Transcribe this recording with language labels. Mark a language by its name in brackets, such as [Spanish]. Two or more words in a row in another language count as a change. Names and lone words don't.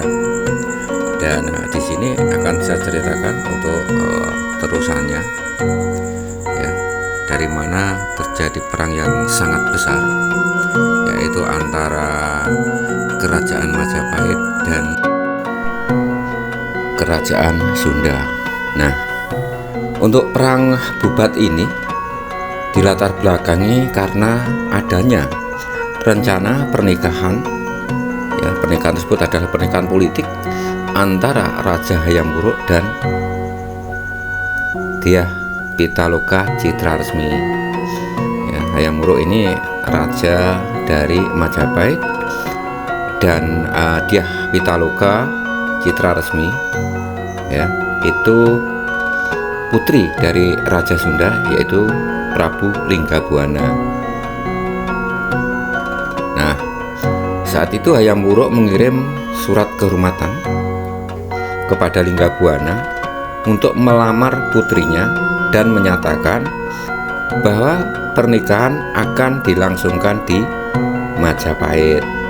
[Indonesian] Dan di sini akan saya ceritakan untuk terusannya, ya, dari mana terjadi perang yang sangat besar, yaitu antara kerajaan Majapahit dan kerajaan Sunda. Nah, untuk perang Bubat ini dilatar belakangi karena adanya rencana pernikahan. Ya, pernikahan tersebut adalah pernikahan politik antara Raja Hayam Wuruk dan Dyah Pitaloka Citraresmi. Ya, Hayam Wuruk ini raja dari Majapahit dan Dyah Pitaloka Citraresmi, ya, itu putri dari Raja Sunda, yaitu Prabu Linggabuana. Nah, saat itu Hayam Wuruk mengirim surat kehormatan kepada Linggabuana untuk melamar putrinya dan menyatakan bahwa pernikahan akan dilangsungkan di Majapahit.